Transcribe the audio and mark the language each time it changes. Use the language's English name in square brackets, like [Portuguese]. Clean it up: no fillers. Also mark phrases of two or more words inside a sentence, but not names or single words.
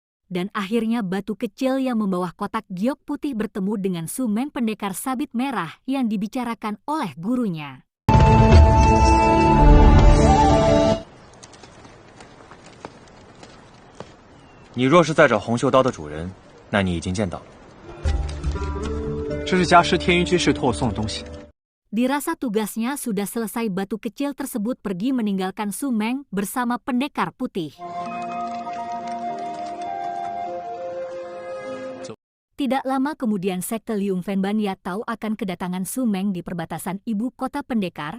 [Indonesian] Dan akhirnya batu kecil yang membawa kotak giok putih bertemu dengan Su Meng pendekar sabit merah yang dibicarakan oleh gurunya. [Chinese] 你若是在找红袖刀的主人，那你已经见到了。这是家师天云居士托我送的东西。 [Indonesian] Dirasa tugasnya sudah selesai, batu kecil tersebut pergi meninggalkan Su Meng bersama pendekar putih. Tidak lama kemudian sekte Liu Fenban ya tahu akan kedatangan Su Meng di perbatasan ibu kota pendekar.